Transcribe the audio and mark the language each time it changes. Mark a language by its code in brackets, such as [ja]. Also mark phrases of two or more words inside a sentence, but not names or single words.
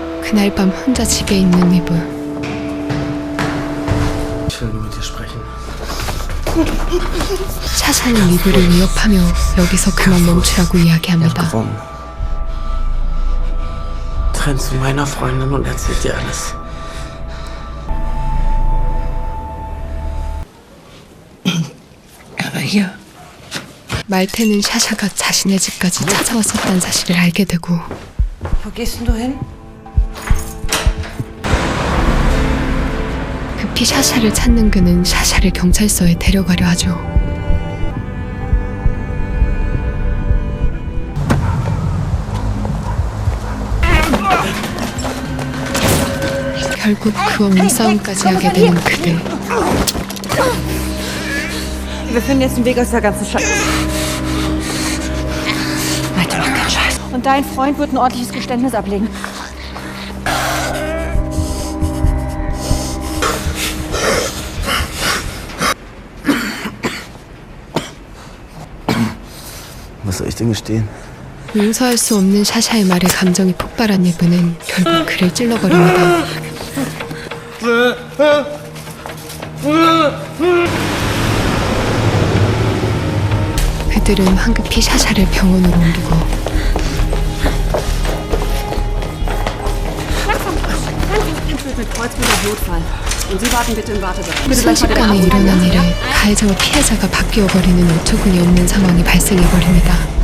[ko] 그날 밤 혼자 집에 있는 리브. [de] Ich will nur mit dir sprechen. [ko] 샤샤는 리브를 위협하며 여기서 그만 멈추라고 [de] Er hat [ko] 이야기합니다. [de] gewonnen. Trennt zu meiner Freundin und erzählt dir alles. Er war hier. [ko] 말테는 샤샤가 자신의 집까지 찾아왔었다는 사실을 알게 되고 [de] Wo gehst denn du hin? [ko] 급히 샤샤를 찾는 그는 샤샤를 경찰서에 데려가려 하죠. 결국 그와 몸싸움까지 하게 되는 그들. [de] Wir finden jetzt den Weg aus der ganzen Scheiße. Weiter noch kein Scheiß. Und dein Freund wird ein ordentliches Geständnis ablegen. Was soll ich denn gestehen? [ko] 용서할 수 없는 샤샤의 말에 감정이 폭발한 리브는 결국 그를 찔러버립니다. 그들은 황급히 샤샤를 병원으로 옮기고 순식간에 일어난 일에 가해자와 피해자가 바뀌어버리는 어처구니 없는 상황이 발생해버립니다.